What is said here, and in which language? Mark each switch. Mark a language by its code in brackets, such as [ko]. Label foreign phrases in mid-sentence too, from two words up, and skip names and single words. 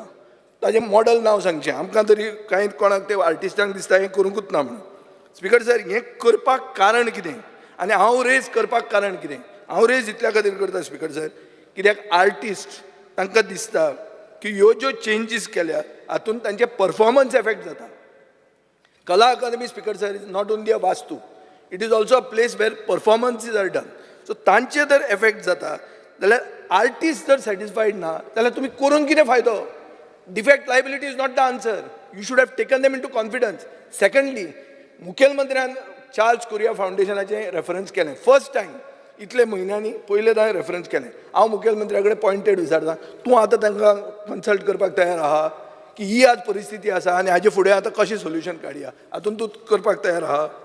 [kok] ताजें मॉडल नांव सांगचें आमकां तरी कांय कोणाक ते आर्टिस्टांक दिसता हें करूंकूच ना म्हणून. [en] Speaker sir, [kok] हें करपाक कारण कितें आनी हांव रेज करपाक कारण कितें? हांव रेज इतल्या खातीर करता [en] Speaker sir, [kok] कित्याक आर्टिस्ट तांकां दिसता की ह्यो ज्यो चेंजीस केल्या हातूंत तांचे परफॉर्मन्स इफेक्ट जाता. [en] Kala Academy, Speaker sir, is not only a vastu, it is also a place where performances are done. [kok] So तांचे जर effect जाता जाल्यार artist जर satisfied ना जाल्यार तुम्ही करून कितें फायदो? [en] Defect liability is not the answer. You should have taken them into confidence. Secondly, [kok] मुखेलमंत्र्यान चार्ल्स कुरिया फाउंडेशनाचे रेफरन्स केलें [en] first time [kok] इतले म्हयन्यांनी पयले दावें रेफरन्स केलें. हांव मुखेलमंत्र्या कडेन पॉयंटेड विचारता तूं आतां तांकां कन्सल्ट करपाक तयार आहा की ही आज परिस्थिती आसा आनी हाजे फुडें आतां कशें सोल्युशन काडया हातून तूं करपाक तयार आहा?